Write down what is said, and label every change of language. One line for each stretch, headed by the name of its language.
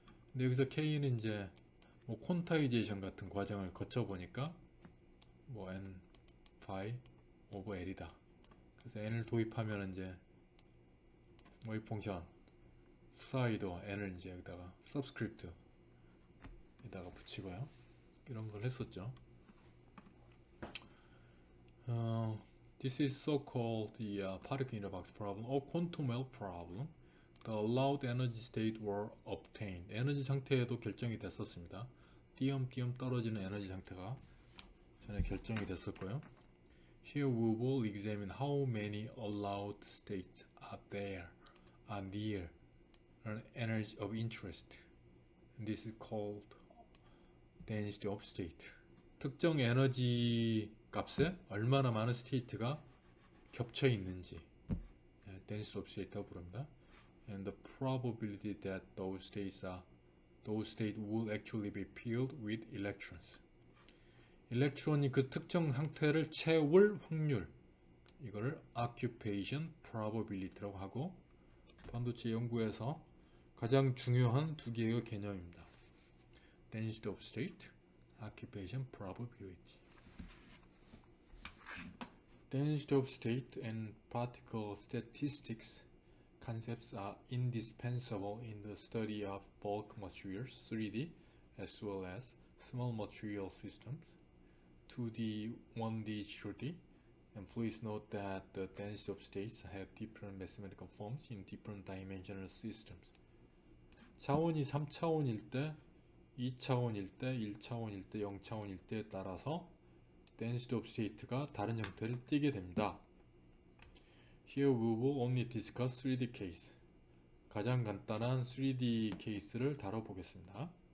Korean: 근데 여기서 k는 이제 콘타이제이션 같은 과정을 거쳐 보니까 n 파이 오버 l이다. 그래서 n을 도입하면 이제 웨이브 펑션 사이도 n을 이제 여기다가 서브스크립트 에다가 붙이고요. 이런 걸 했었죠.
English: This is so-called the particle in a box problem or quantum well problem. The allowed energy state were obtained.
Korean: 에너지 상태도 결정이 됐었습니다. 띄엄띄엄 떨어지는 에너지 상태가 전에 결정이 됐었고요.
English: Here we will examine how many allowed states are there, are near an energy of interest. And this is called density of state.
Korean: 특정 에너지 값에 얼마나 많은 스테이트가 겹쳐 있는지 density of state라고 부릅니다.
English: And the probability that those states will actually be filled with electrons.
Korean: 일렉트론이 그 특정 상태를 채울 확률, 이거를 occupation probability라고 하고 반도체 연구에서 가장 중요한 두 개의 개념입니다.
English: density of state, occupation probability. Density of state and particle statistics concepts are indispensable in the study of bulk materials, 3D, as well as small material systems, 2D, 1D, 0D. And please note that the density of states have different mathematical forms in different dimensional systems.
Korean: 차원이 3차원일 때, 2차원일 때, 1차원일 때, 0차원일 때에 따라서 density of state가 다른 형태를 띠게 됩니다.
English: Here we will only discuss 3D case.
Korean: 가장 간단한 3D 케이스를 다뤄보겠습니다.